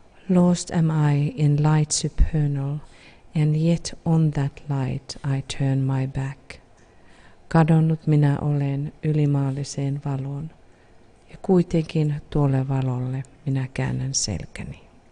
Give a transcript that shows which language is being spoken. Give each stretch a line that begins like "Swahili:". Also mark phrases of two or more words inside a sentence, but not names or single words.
English: Lost am I in light supernal, and yet on that light I turn my back.
Finnish: Kadonnut minä olen ylimaalliseen valoon, ja kuitenkin tuolle valolle minä käännän selkäni.